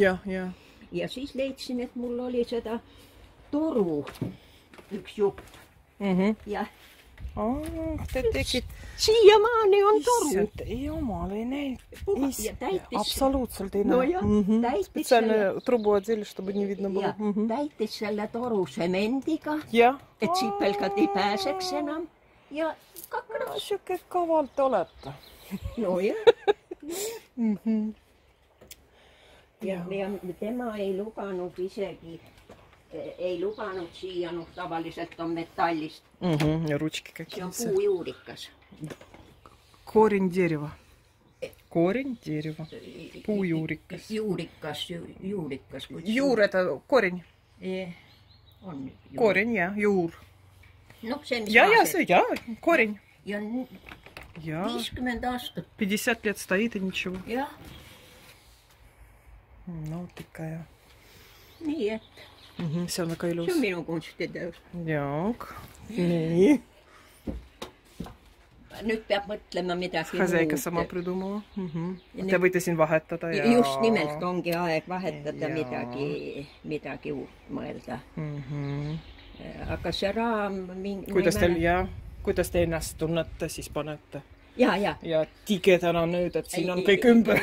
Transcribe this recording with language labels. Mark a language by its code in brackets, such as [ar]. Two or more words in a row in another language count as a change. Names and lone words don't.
[et] Ja siis leidsin, et mul oli seda toru, üks jupp. Ja te tegid... Siiamaani on toru. Ei omal, ei näinud. Absoluutselt ei näinud. [ru] Spetsiaalne trubu отдели, чтобы не видно было. [et] Täitis selle toru semendiga, et sipelgad ei pääseks enam. Ja kakras. Siuke kaval te olete. No jah. Ja tema ei lubanud isegi, ei lubanud siia, noh, tavaliselt on metallist. [ru] Ja rutški какие-то. [et] See on puujuurikas. [ru] Korень дерева. Korень дерева. [et] Puujuurikas. Juurikas. Juur, [ru] это korень. [et] On juur. Korень, jah, juur. Noh, see mis Ja, korень. Ja 50 aastat. [ru] 50 лет стоит и ничего. [et] Jah. [ru] No, такая. [et] Nii, et. See on väga ilus. See on minu kunstiteos. Jaak. Nii. Nüüd peab mõtlema midagi muud. [ru] Хозяйка сама придумала. [et] Te võite siin vahetada. Just nimelt ongi aeg vahetada midagi uut mõelda. Aga see raam... Kuidas te ennast tunnete, siis panete. Ja tigedana nüüd, et siin on kõik ümber.